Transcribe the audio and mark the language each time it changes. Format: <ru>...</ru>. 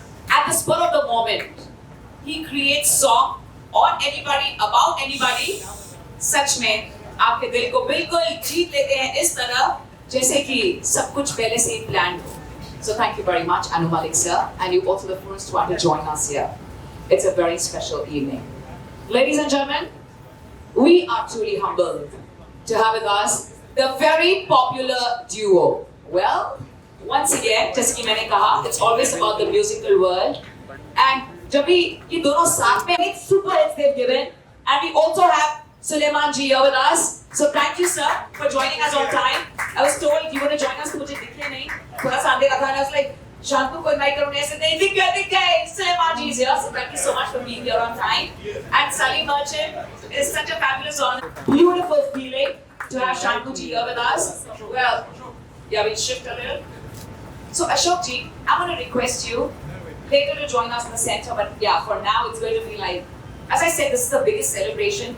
<en>At the spur of the moment, he creates song on anybody, about anybody.</en> <hi>सच में आपके दिल को बिल्कुल जीत लेते हैं इस तरह जैसे कि सब कुछ पहले से ही planned हो.</hi> <en>So thank you very much, Anu Malik sir, and you also the first one to join us here. It's a very special evening. Ladies and gentlemen, we are truly humbled to have with us the very popular duo. Well, once again,</en> <hi>जैसे कि मैंने कहा,</hi> <en>it's always about the musical world. And</en> <hi>जब भी ये दोनों साथ में एक</hi> <en>super hits they've given, and we also have Sulaiman ji here with us. So thank you sir for joining us on time. I was told you were to join us,</en> <hi>तो मुझे दिखे नहीं, थोड़ा सा अंधेरा था,</hi> <en>and I was like,</en> <hi>शांतु को invite करूँ, ऐसे नहीं दिख गए.</hi> <en>Sulaiman ji is here, so thank you so much for being here on time. And Salim Merchant, it's such a fabulous honor, beautiful feeling to have Shantu ji here with us. Well, yeah, we'll shift a little. So Ashok ji, I'm going to request you later to join us in the center, but yeah, for now it's going to be like, as I said, this is the biggest celebration.</en>